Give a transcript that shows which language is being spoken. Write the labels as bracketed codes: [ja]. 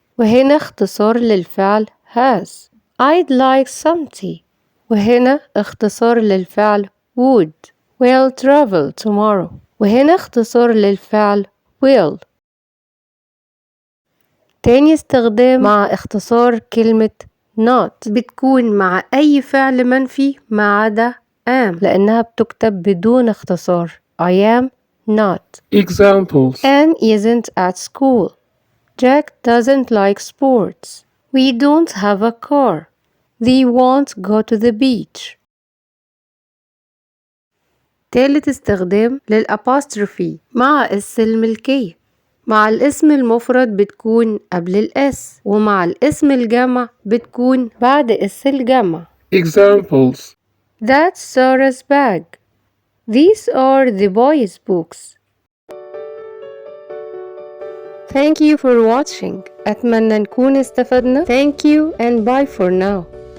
[ar] وهنا اختصار للفعل has. [en] I'd like some tea. [ar] وهنا اختصار للفعل [en] would. will travel tomorrow. [ar] وهنا اختصار للفعل will. تاني استخدام مع اختصار كلمة not بتكون مع أي فعل منفي ما عدا am لأنها بتكتب بدون اختصار. [en] I am not. Examples. Anne isn't at school. Jack doesn't like sports. We don't have a car. They won't go to the beach. [ar] تالت استخدام للأبوستروفي مع اس الملكية. مع الاسم المفرد بتكون قبل الاس، ومع الاسم الجمع بتكون بعد اس الجمع. [en] Examples. That's Sarah's bag. These are the boys' books. Thank you for watching. [ar] أتمنى نكون استفدنا. [en] Thank you and bye for now.